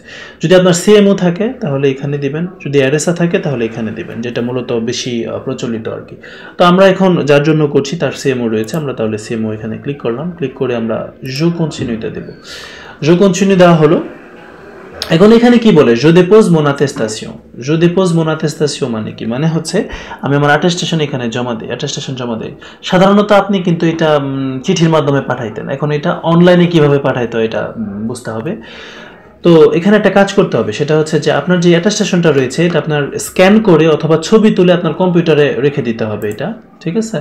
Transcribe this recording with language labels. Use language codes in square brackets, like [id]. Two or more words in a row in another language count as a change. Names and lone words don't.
[bn] যদি আপনার সিএমও থাকে তাহলে এখানে দিবেন, যদি এরএসআ থাকে তাহলে এখানে দিবেন, যেটা মূলত বেশি প্রচলিত আর কি। তো আমরা এখন যার জন্য করছি তার সিএমও রয়েছে, আমরা তাহলে সিএমও এখানে ক্লিক করলাম। ক্লিক করে আমরা জো কন্টিনিউটা দেব। [fr] je continue [bn] দেওয়া হলো। এখন এখানে কি বলে, [fr] je dépose mon attestation। je dépose mon attestation [bn] মানে কি, মানে হচ্ছে আমি আমার অ্যাটেস্টেশন এখানে জমা দিই, অ্যাটেস্টেশন জমা দিই। সাধারণত আপনি কিন্তু এটা চিঠির মাধ্যমে পাঠাইতেন, এখন এটা অনলাইনে কিভাবে পাঠাইতে হয় এটা বুঝতে হবে। তো এখানে একটা কাজ করতে হবে, সেটা হচ্ছে যে আপনার যে অ্যাটাস্টেশনটা রয়েছে এটা আপনার স্ক্যান করে অথবা ছবি তুলে আপনার কম্পিউটারে রেখে দিতে হবে এটা, ঠিক আছে।